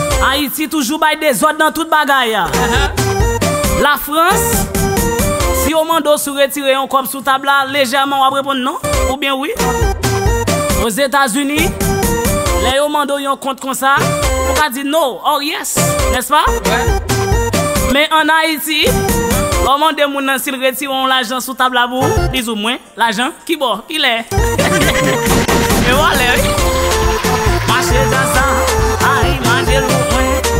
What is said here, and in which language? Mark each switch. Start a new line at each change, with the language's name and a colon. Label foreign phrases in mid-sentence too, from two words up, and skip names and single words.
Haitian Creole: Ayiti toujou bay dezòd nan tout bagay, ya. Uh-huh. La Frans, si yo mando sou retire yon kòb sou tab la, lejèman w ap reponn non? Ou byen wi? Aux États-Unis, lè yo mande yon kont konsa, ou ka di
English: no or yes,
Haitian Creole: nèspa? Wè. Men an Ayiti, lò mande moun nan si l retire yon lajan sou tab la pou, plis ou mwen, lajan, ki bò, ki lè? E wale, wi. Mache dansan, ay, manje lou mwen.